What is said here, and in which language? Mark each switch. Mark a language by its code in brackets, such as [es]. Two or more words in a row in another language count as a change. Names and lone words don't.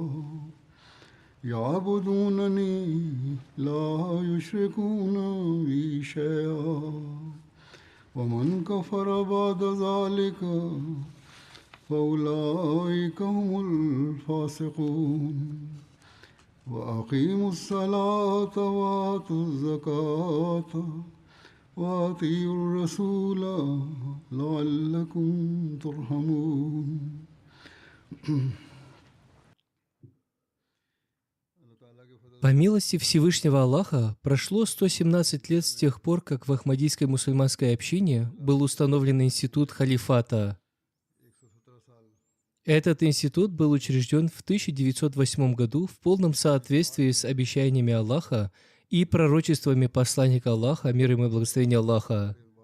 [ar] يعبدونني لا يشركون بي شيئا ومن كفر بعد ذلك فأولئك هم الفاسقون وأقيموا الصلاة وآتوا الزكاة وأطيعوا الرسول لعلكم ترحمون. [ru] По милости Всевышнего Аллаха, прошло 117 лет с тех пор, как в Ахмадийской мусульманской общине был установлен институт халифата. Этот институт был учрежден в 1908 году в полном соответствии с обещаниями Аллаха и пророчествами посланника Аллаха, мир ему и благословение Аллаха.